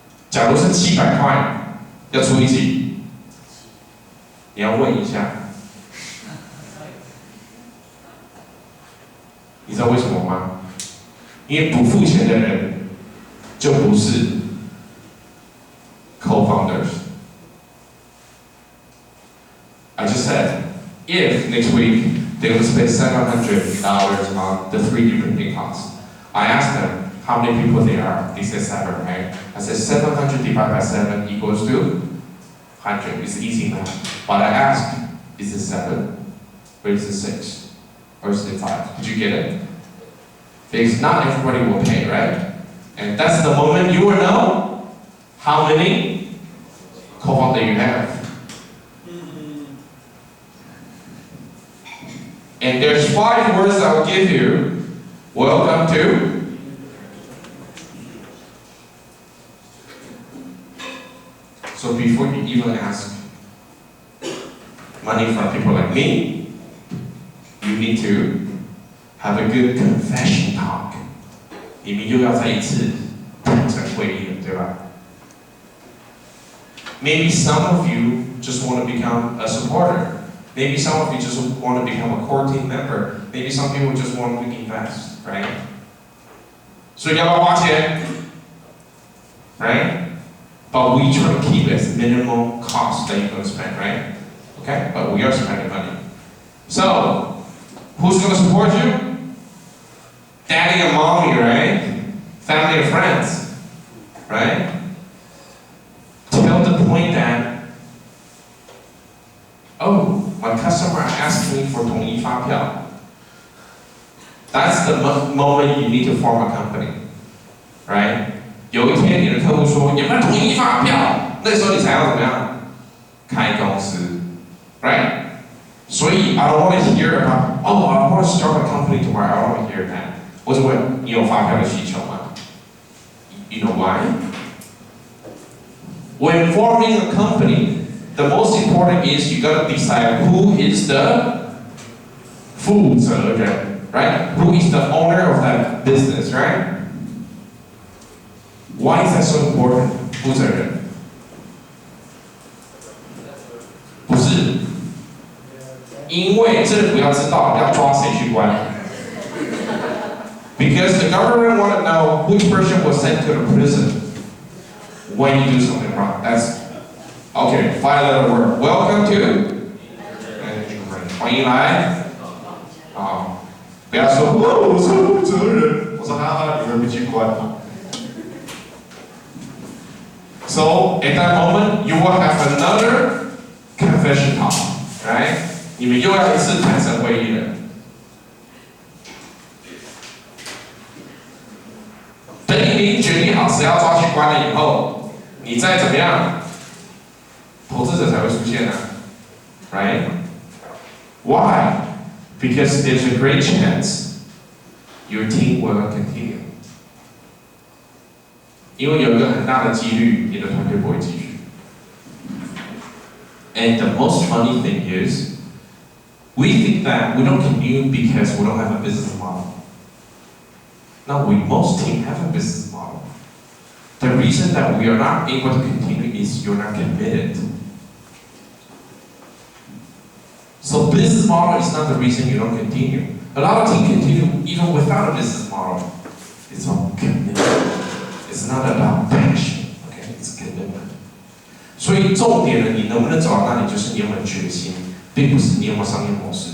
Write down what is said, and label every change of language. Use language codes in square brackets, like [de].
[zh] 假如是700块，要出一集，你要问一下，你知道为什么吗？因为不付钱的人就不是 co-founders。 [en] I just said, if next week they're going to spend $700 on the 3D printing cost, I asked them how many people they are. They said 7, right? I said 700 divided by 7 equals to 100. It's easy math. But I asked, is it 7? Or is it 6? Or is it 5? Did you get it? Because not everybody will pay, right? And that's the moment you will know how many co-founders you have. And there's 5 words I'll give you. Welcome to. So before you even ask money from people like me, you need to have a good confession talk. [zh] 你们又要再一次坦诚会议了，对吧？ [en] Maybe some of you just want to become a supporter. Maybe some of you just want to become a core team member. Maybe some people just want to invest, right? So [zh] 要不要花钱 [en] right? But we try to keep it as minimum cost that you're going to spend, right? Okay? But we are spending money. So, who's going to support you? Daddy and mommy, right? Family and friends, right? Till the point that, oh, my customer asked me for [zh] 统一发票. [en] That's the moment you need to form a company, right? [zh] 有一天你的客户说有没有统一发票，那时候你才要怎么样？开公司 ， [en] right？ [zh] 所以 [en] I don't want to hear about, oh, I want to start a company tomorrow. I don't want to hear that. [zh] 我只问你有发票的需求吗 ？ [en] You know why? When forming a company, the most important is you gotta decide who is the [zh] 负责人 [en] right? Who is the owner of that business, right? Why is that so important? [zh] 负责人？不是，因为政府要知道要抓谁去关。 [en] Because the government want to know which person was sent to the prison when you do something wrong. That's okay. 5-letter word. Welcome to. [zh] 欢迎来。啊，不要说哦，我是负责人。我说哈哈，你们不去关吗？ [en] So at that moment, you will have another confession talk, right? [zh] 你们又要一次坦诚会议了。等你决定好谁要抓去关了以后，你再怎么样，投资者才会出现啊 ， [en] right? Why? Because there's a great chance your team will continue. [zh] 因为有一个很大的几率，你的团队不会继续。 [en] And the most funny thing is, we think that we don't continue because we don't have a business model. Now, most teams have a business model. The reason that we are not able to continue is you're not committed. So business model is not the reason you don't continue. A lot of teams continue even without a business model. It's all commitment. It's not about passion, okay? It's commitment. [zh] 所以重点呢，你能不能找到那里，就是你有没有决心，并不是你有没有商业模式。